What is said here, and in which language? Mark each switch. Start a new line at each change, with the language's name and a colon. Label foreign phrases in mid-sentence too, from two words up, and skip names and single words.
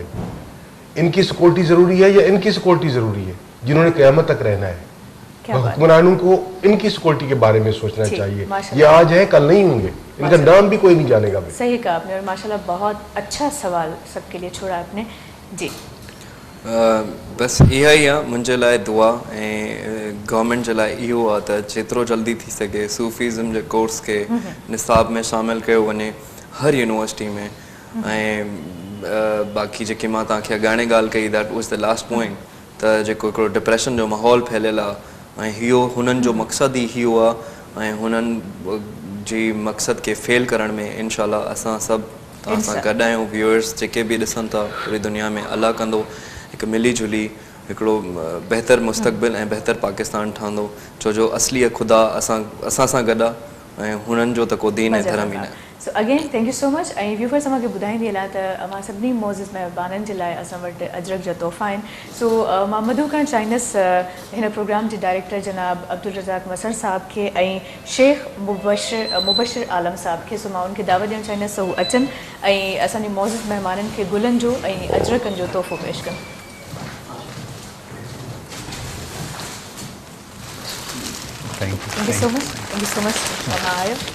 Urdu: ان کی سکیورٹی ضروری ہے یا ان کی سکیورٹی ضروری ہے جنہوں نے قیامت تک رہنا ہے? حکمرانوں کو ان کی سکیورٹی کے بارے میں سوچنا چاہیے. یہ آج ہے کل نہیں ہوں گے، ان کا نام بھی کوئی نہیں جانے گا. صحیح کہا آپ نے اور ماشاءاللہ بہت اچھا سوال سب کے لیے چھوڑا آپ نے جی.
Sindhi: बस इहा ई आहे मुंहिंजे लाइ दुआ ऐं गवर्नमेंट जे लाइ इहो आहे त जेतिरो जल्दी थी सघे सूफ़ीज़म जे कोर्स खे निसाब में शामिलु कयो वञे हर यूनिवर्सिटी में। ऐं बाक़ी जेके मां तव्हांखे अॻाणे ॻाल्हि कई
English: that was the last point
Sindhi: त जेको हिकिड़ो डिप्रेशन जो माहौल फैलियल आहे ऐं इहो हुननि जो मक़सदु ई इहो आहे ऐं हुननि जी मक़सद खे फेल करण में इंशाअल्लाह असां सभु तव्हां सां गॾु आहियूं। व्यूअर्स जेके बि ॾिसनि था पूरी दुनिया में अल्लाह कंदो हिकु मिली जुली हिकिड़ो बहितर मुस्तक़बिल ऐं बहितर पाकिस्तान ठहंदो छो जो असली ख़ुदा असां सां गॾु आहे ऐं हुननि जो त को दीन ऐं धर्म ई न आहे।
English: so again thank you so much
Sindhi: ऐं व्यूवर्स असांखे ॿुधाईंदी हलां त असां सभिनी मोज़िज़ महिरबाननि जे लाइ असां वटि अजरक जा तोहफ़ा आहिनि। सो मां मधु करणु चाहींदसि हिन प्रोग्राम जे डायरेक्टर जनाब अब्दुल रज़ाक मसर साहब खे ऐं शेख मुबशिर आलम साहब खे सो मां उनखे दावत ॾियणु चाहींदसि त हू अचनि ऐं असांजे मोज़िज़ महिमाननि खे गुलनि जो ऐं अजरकनि जो तोहफ़ो पेश कनि।
English: Thank you so much. Thank you so much. Mama Ayo.